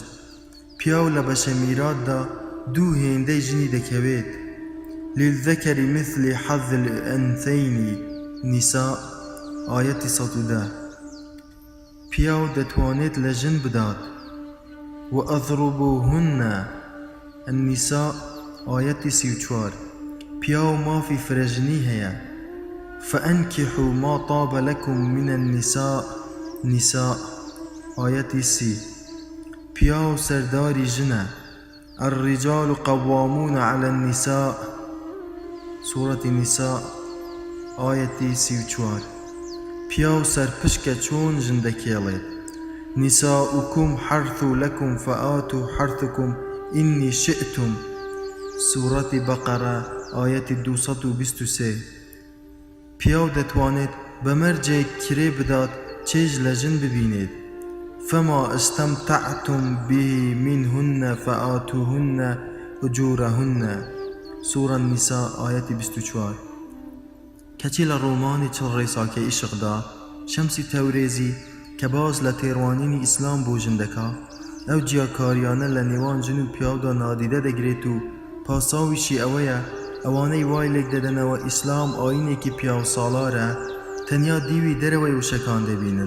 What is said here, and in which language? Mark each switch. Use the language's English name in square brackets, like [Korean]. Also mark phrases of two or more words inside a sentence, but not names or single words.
[Central Kurdish] پیا و لە بەشە میراتدا دوو هێندەی ژنی دەکەوێت. [Arabic] للذەکەری مثلی حەظ الئەنثەینی [Central Kurdish] نیساء ئایەتی 110. پیا و دەتوانێت لە ژن بدات. [Arabic] وأضربوهن النساء آية 34. [Central Kurdish] پیاو مافی فرجنی هەیە. [Arabic] فأنكحوا ما طاب لكم من النساء نساء آية 30. [Central Kurdish] پیاو سرداری ژنە. [Arabic] الرجال قوامون على النساء سورة النساء آية 34. [Central Kurdish] پیاو سرپشکە چۆن ژن دەکێڵێت. [Arabic] نساؤكم حرث لكم فآتوا حرثكم إني شئتم سورة بقرة آية 223. [Central Kurdish] پیاو دەتوانێت بە مەرجێک کرێ بدات چێژ لە ژن ببینێت. [Arabic] فما استمتعتم به منهن فآتوهن أجورهن سورة النساء آية 24. [Central Kurdish] کەچی لە ڕۆمانی چڵ ڕێساکەی عیشقدا شەمسی تەورێزی کە باز لە تێڕوانینی ئیسلام بۆ ژن دەکا ئەو جیاکاریانە لە نێوان ژن و پیاودا نادیدە دەگرێت و پاساویشی ئەوەیە ئەوانەی وای لێک دەدەنەوە ئیسلام ئاینێکی پیاو ساڵارە تەنیا دیوی دەرەوەی وشەکان دەبینن.